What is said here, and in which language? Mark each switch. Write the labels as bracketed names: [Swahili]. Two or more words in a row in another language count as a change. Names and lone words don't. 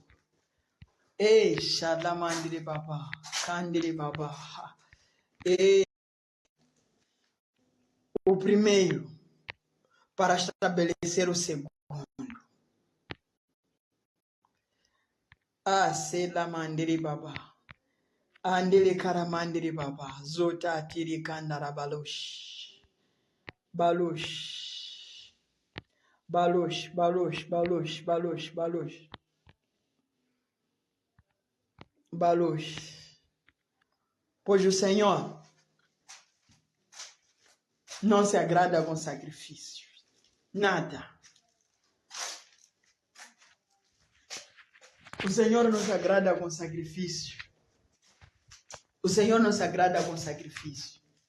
[Portuguese] Shadamandri Baba. Kandri Baba. O primeiro para estabelecer o segundo. Sela mandiri Baba. Andele karamandiri Baba. Zota tiri kandara balosh. Balosh. Balosh, balosh, balosh, balosh, balosh. Balosh. Pois o Senhor não se agrada com sacrifícios. Nada. O Senhor não se agrada com sacrifício. O Senhor não se agrada com sacrifício.